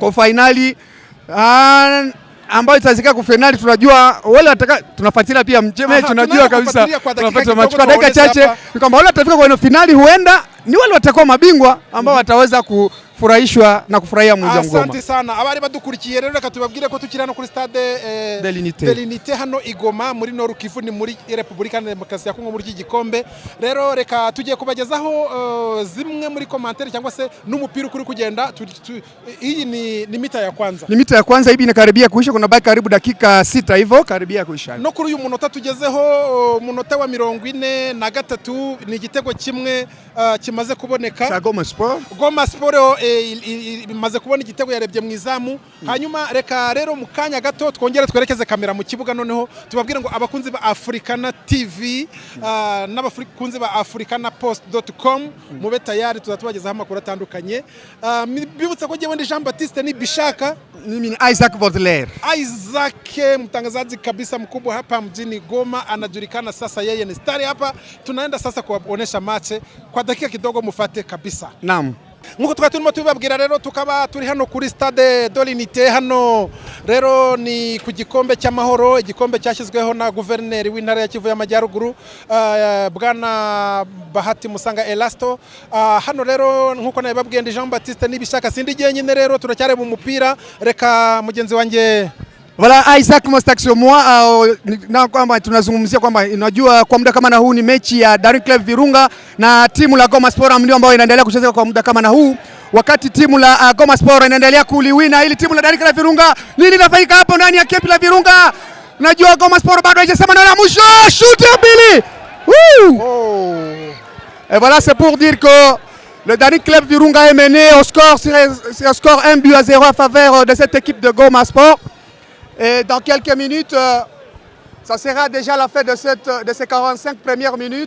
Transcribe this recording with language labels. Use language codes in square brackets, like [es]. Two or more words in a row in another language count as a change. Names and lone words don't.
[sw] Kwa finali ambayo itazika kwa finali. Tunajua wale tunafuatilia pia mechi, tunajua kabisa tunapata dakika chache ni kwamba wale watafika kwa finali huenda ni wale watakuwa mabingwa ambao wataweza kufurahishwa na kufurahia mji wa Goma. [rw] Asante sana abari badukurikiye rero reka tubabwire ko tukiri hano kuri stade de l'Unité hano Igoma muri Nord Kivu ni muri Republika ya Demokarasi ya Kongo muri iki gikombe. Rero reka tugiye kubagezaho zimwe muri commentaire cyangwa se n'umupira ukuri kugenda. [sw] Hii ni mita ya kwanza. Ni mita ya kwanza hivi inakaribia kuisha, kuna baki karibu dakika 6 hivyo karibia kuisha. [rw] No kuri uyu munota tugezeho munota wa 43 ni igitego kimwe kimaze kuboneka. Goma Sport. Goma Sport imaze kubona igitego yarebye mu izamu. Hanyuma reka rero mu kanya gato twongere twerekeze kamera mu kibuga noneho tubabwire ngo abakunzi ba Africana TV n'abakunzi ba africanapost.com mube tayari tuzatubagezaho amakuru atandukanye. Bibutsa ko jewe ndi Jean Baptiste ni Bishaka, [sw] mimi ni Isaac Baudelaire. Isaac mtangazaji kabisa mkubwa hapa mjini Goma, anajulikana sasa, yeye ni star hapa. Tunaenda sasa kuwaonesha mache kwa dakika kidogo, mufate kabisa. Naam. [rw] Nkuko turimo tubabwira rero tukaba turi hano kuri stade de l'Unité. Hano rero ni ku gikombe cy'amahoro, igikombe cyashyizweho na guverineri w'intara ya Kivu y'Amajyaruguru bwana Bahati Musanga Elasto. Hano rero nkuko nabibabwiye ndi Jean Baptiste Nibishaka, sindi jyenyine rero turacyareba umupira. Reka mugenzi wanjye [fr] Voilà, Isaac Mostak sur moi. [sw] Na kwamba tunazungumzia kwamba unajua kwa muda kama na huu ni mechi ya Daring Club Virunga na timu la Goma Sport ndio ambayo inaendelea kucheza kwa muda kama na huu, wakati timu la Goma Sport inaendelea kuliwina ili timu la Daring Club Virunga. Nini linafanyika hapo ndani ya camp la Virunga? Unajua Goma Sport bado haijasema neno la mwisho. Shoot ya pili. [fr] Et voilà, c'est pour dire que le Daring Club Virunga est mené au score, sur un score 1-0 à faveur de cette équipe de Goma Sport. Et dans quelques minutes, ça sera déjà la fin de ces 45 premières minutes.